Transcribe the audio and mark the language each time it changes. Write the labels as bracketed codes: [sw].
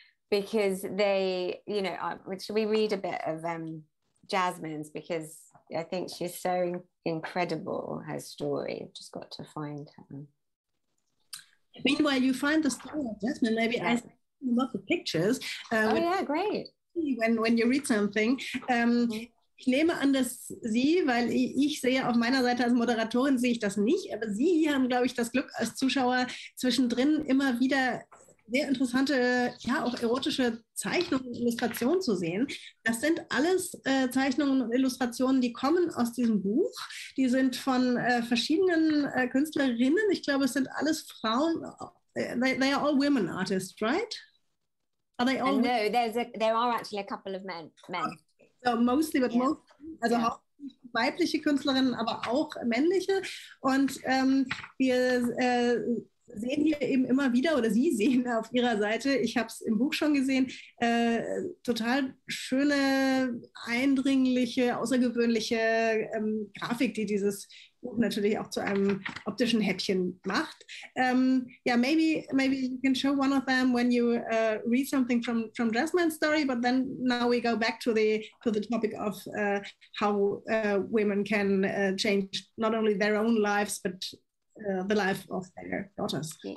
[en] because they, you know, should we read a bit of Jasmine's, because I think she's so incredible, her story. I've just got to find her. Meanwhile, you find the story of Jasmine. Maybe I love the pictures. Oh ja, great. When you read something. [de] Ich nehme an, dass Sie, weil ich sehe auf meiner Seite als Moderatorin, sehe ich das nicht, aber Sie haben, glaube ich, das Glück als Zuschauer zwischendrin immer wieder sehr interessante, ja auch erotische Zeichnungen und Illustrationen zu sehen. Das sind alles Zeichnungen und Illustrationen, die kommen aus diesem Buch. Die sind von verschiedenen Künstlerinnen. Ich glaube, es sind alles Frauen. [en] They are all women artists, right? Are they all? No, there are actually a couple of men. So mostly, but most, [de] also hauptsächlich weibliche Künstlerinnen, aber auch männliche. Und wir sehen hier eben immer wieder, oder Sie sehen auf Ihrer Seite, ich habe es im Buch schon gesehen, total schöne, eindringliche, außergewöhnliche Grafik, die dieses Buch natürlich auch zu einem optischen Häppchen macht. [en] Maybe you can show one of them when you read something from Jasmine's story, but then now we go back to the topic of how women can change not only their own lives, but the life of their daughters.